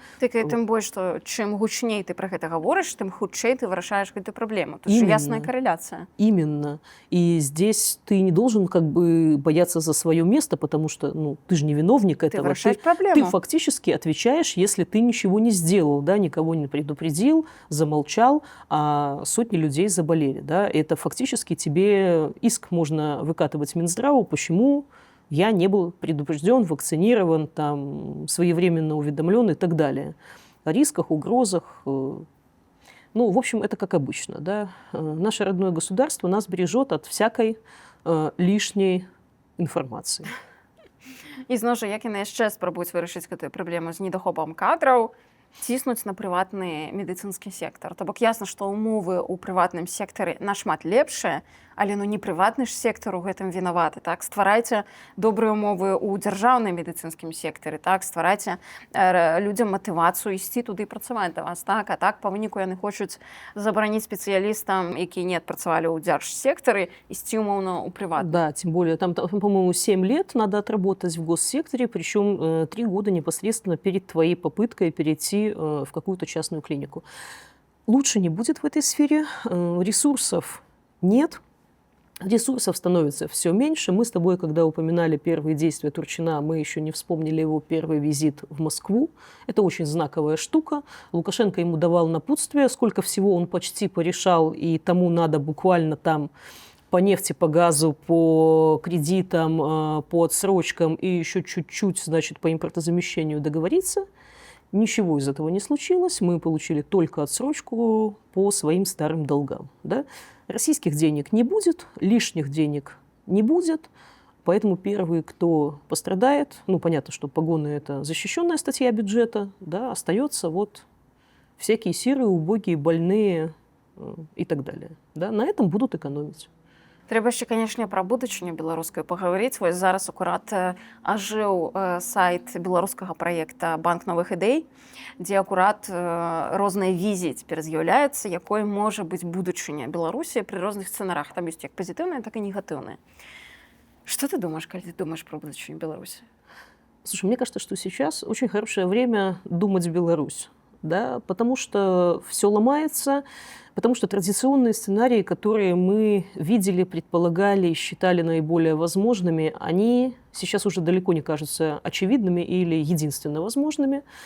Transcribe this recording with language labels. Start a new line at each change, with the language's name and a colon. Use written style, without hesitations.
Belarusian: Так і тым больш, што чым гучней ты пра гэта гаворыш, тым хутчэй ты вырашаеш гэту праблему.
Russian: Тут же ясная корреляция. Именно. И здесь ты не должен как бы бояться за свое место, потому что ну, ты же не виновник этого. Ты вырашаешь проблему. Ты фактически отвечаешь, если ты ничего не сделал, да, никого не предупредил, замолчал, а сотни людей заболели. Да. Это фактически тебе иск можно выкатывать Минздраву, почему я не был предупрежден, вакцинирован, там, своевременно уведомлен и так далее. О рисках, угрозах. Ну, в общем, это как обычно. Да? Наше родное государство нас бережет от всякой лишней информации.
Belarusian: І зноў жа, як яны яшчэ спрабуюць вырашыць гэтую праблему з недахопам кадраў, ціснуць на прыватны медыцынскі сектар. То бок ясна, што ўмовы ў прыватным сектары нашмат лепшыя, але ну не прыватны ж сектар у гэтым вінаваты. Так? Стварайце добрыя ўмовы ў дзяржаўным медыцынскім сектары, так? Стварайце людзям матывацыю ісці туды працаваць да вас. Так? А так па выніку яны хочуць забараніць спецыялістам, якія не адпрацавалі ў дзяржсектары, ісці умоўна ў прыватны.
Russian: Да, тем более, там, по-моему, 7 лет надо отработать в госсекторе, причем 3 года непосредственно перед твоей попыткой перейти в какую-то частную клинику. Лучше не будет в этой сфере, ресурсов нет, ресурсов становится все меньше. Мы с тобой, когда упоминали первые действия Турчина, мы еще не вспомнили его первый визит в Москву. Это очень знаковая штука. Лукашенко ему давал напутствие, сколько всего он почти порешал, и тому надо буквально там по нефти, по газу, по кредитам, по отсрочкам и еще чуть-чуть, значит, по импортозамещению договориться. Ничего из этого не случилось. Мы получили только отсрочку по своим старым долгам. Да? Российских денег не будет, лишних денег не будет. Поэтому первый, кто пострадает, ну, понятно, что погоны – это защищенная статья бюджета, да, остается вот всякие сирые, убогие, больные и так далее. Да? На этом будут экономить.
Belarusian: Трэба яшчэ, канешне, пра будучыню беларускую пагаварыць. Вось зараз акурат ажыў сайт беларускага праекта «Банк новых ідэй», дзе акурат розныя візіі цяпер з'яўляюцца, якой можа быць будучыня Беларусі пры розных сцэнарах. Там ёсць як пазітыўныя, так і негатыўныя.
Russian: Что ты думаешь, когда ты думаешь про будущее Беларуси? Слушай, мне кажется, что сейчас очень хорошее время думать Беларусь, да, потому что все ломается, потому что традиционные сценарии, которые мы видели, предполагали и считали наиболее возможными, они сейчас уже далеко не кажутся очевидными или единственно возможными.